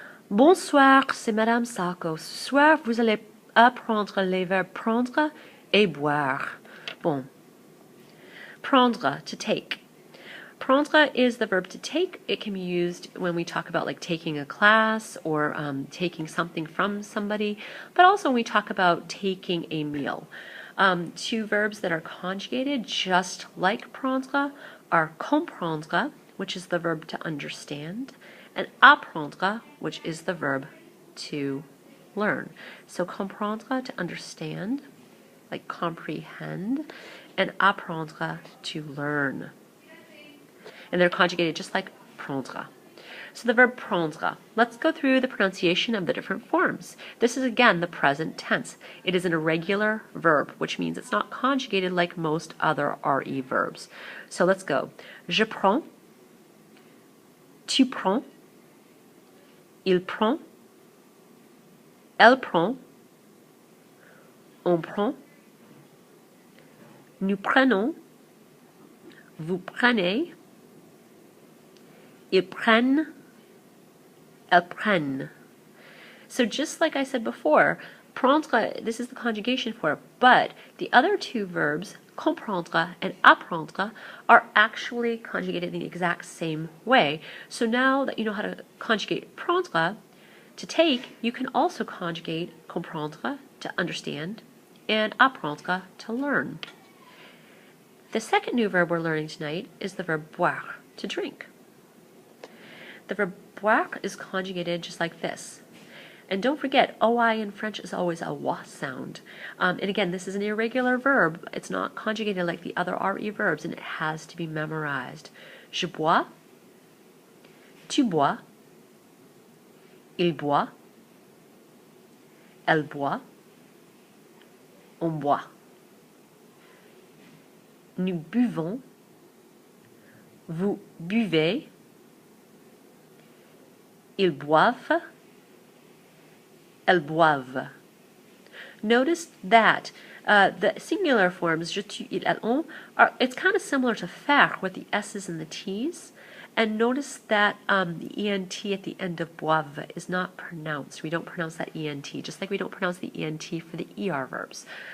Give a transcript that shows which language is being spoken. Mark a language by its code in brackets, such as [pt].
[fr] Bonsoir, c'est Madame Sarko. Ce soir, vous allez apprendre les verbes prendre et boire. [en] Bon. Prendre, to take. Prendre is the verb to take. It can be used when we talk about like taking a class or taking something from somebody, but also when we talk about taking a meal. Two verbs that are conjugated just like prendre are comprendre, which is the verb to understand, and apprendre, which is the verb to learn. So comprendre, to understand, like comprehend, and apprendre, to learn. And they're conjugated just like prendre. So the verb prendre. Let's go through the pronunciation of the different forms. This is again the present tense. It is an irregular verb, which means it's not conjugated like most other RE verbs. So let's go. [fr] Je prends, tu prends, il prend, elle prend, on prend, nous prenons, vous prenez, ils prennent, elles prennent. [en] So just like I said before, prendre, this is the conjugation for it, but the other two verbs, comprendre and apprendre, are actually conjugated in the exact same way. So now that you know how to conjugate prendre, to take, you can also conjugate comprendre, to understand, and apprendre, to learn. The second new verb we're learning tonight is the verb boire, to drink. The verb boire is conjugated just like this. And don't forget, OI in French is always a wa sound. And again, this is an irregular verb. It's not conjugated like the other RE verbs, and it has to be memorized. [fr] Je bois, tu bois, il boit, elle boit, on boit. Nous buvons, vous buvez, ils boivent, elles boivent. [en] Notice that the singular forms, je, tu, il, elle, on, it's kind of similar to faire with the S's and the T's. And notice that the ENT at the end of boivent is not pronounced. We don't pronounce that ENT, just like we don't pronounce the ENT for the ER verbs.